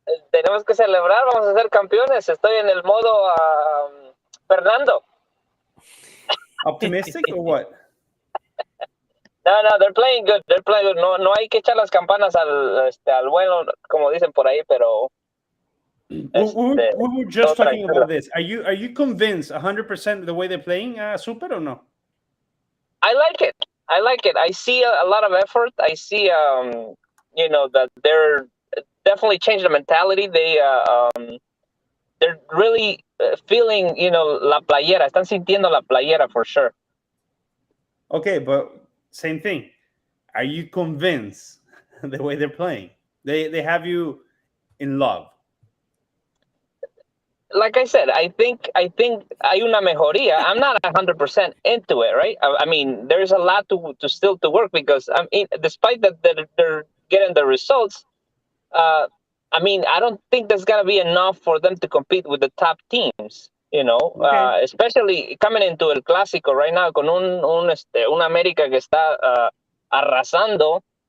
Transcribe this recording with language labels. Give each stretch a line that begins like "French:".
Spanish: Tenemos que celebrar, vamos a ser campeones. Estoy en el modo Fernando.
English: Optimistic or what? No, they're playing good. They're playing good.
Spanish: No hay que echar las campanas al vuelo, como dicen por ahí, pero.
English: We were just talking about this. Are you convinced 100% the way they're playing, Super, or no? I like it. I see a lot of effort. I see, that they're definitely changed the mentality. They're they're really feeling,
Spanish: la playera. Están sintiendo la playera
English: for sure. Okay, but same thing. Are you convinced the way they're playing? They have you in love. Like I said, I think
Spanish: hay una mejoría.
English: I'm not 100% into it, right? I mean, there's a lot to still to work because despite that they're getting the results, I mean, I don't think there's gonna be enough for them to compete with the top teams. Okay. Especially coming into
Spanish: el clásico
English: right now
Spanish: con un América que está arrasando.